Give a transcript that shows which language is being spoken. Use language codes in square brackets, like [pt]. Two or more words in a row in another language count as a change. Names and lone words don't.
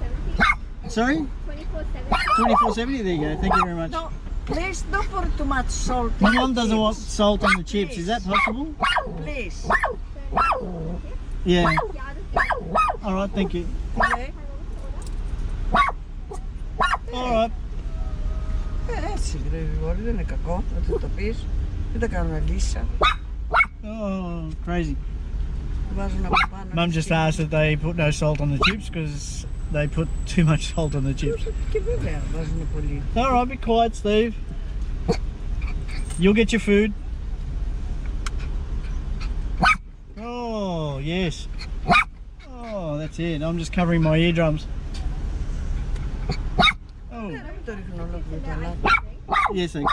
[en] Sorry? $24.70. There you go. Thank you very much. No, please don't put too much salt. My mum doesn't want salt on the chips. Is that possible? Please. Yeah. All right. Thank you. Okay. All right. [el] Έτσι, δεν είναι κακό να το πεις. Δεν τα κάνουν λύσα. [en] Oh, crazy. [el] Βάζουν από πάνω. [en] Mum just asked that they put no salt on the chips because they put too much salt on the chips. [el] Και βέβαια βάζουν πολύ. [en] All right, be quiet, Steve. You'll get your food. Oh, yes. Oh, that's it. I'm just covering my eardrums. Oh. Yes, thanks.